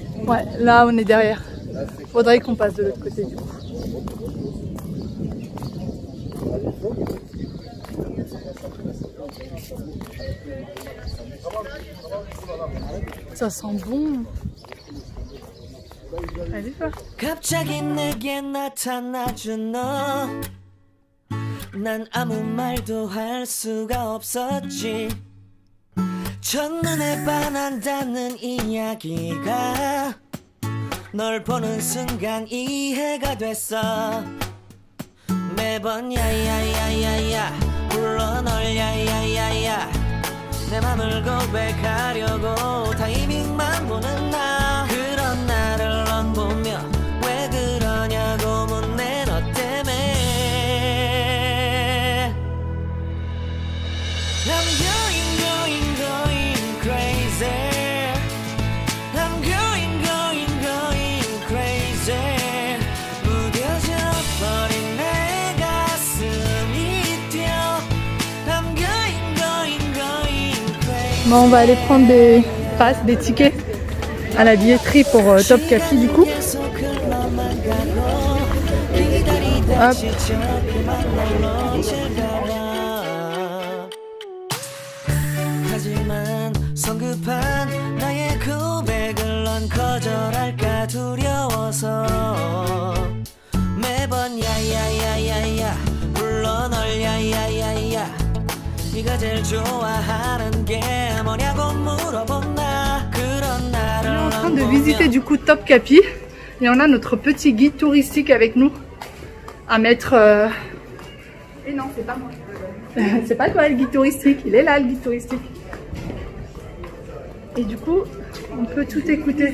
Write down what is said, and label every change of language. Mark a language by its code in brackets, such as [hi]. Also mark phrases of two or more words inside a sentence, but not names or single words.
[fr] Ouais, là on est derrière. Faudrait qu'on passe de l'autre côté du coup. Ça sent bon. Allez, va. [ko] 갑자기 내게 나타나준 너. 난 아무 말도 할 수가 없었지. 첫눈에 반한다는 이야기가 널 보는 순간 이해가 됐어. 매번 야야야야야 불러 널 야야야야 내 맘을 고백하려고 타이밍만 보는 나. 그런 나를 넌 보며 왜 그러냐고 묻네 너 때문에. [en] I'm going crazy. I'm going crazy. [ko] 무뎌져 버린 내 가슴이 뛰어. [en] I'm going crazy. [fr] Bon, on va aller prendre des passes, des tickets à la billetterie pour Top Capi du coup. Hop. [ko] 하지만 성급한 나의 고백을 넌 거절할까 두려워서 매번 야야야야야 네가 제일 좋아하는 게 뭐냐고 물어본다. 그런 나를 [fr] On est en train de visiter du coup Topkapi et on a notre petit guide touristique avec nous à mettre. Et non, c'est pas moi. C'est pas toi le guide touristique, il est là le guide touristique. Et du coup, on peut tout écouter.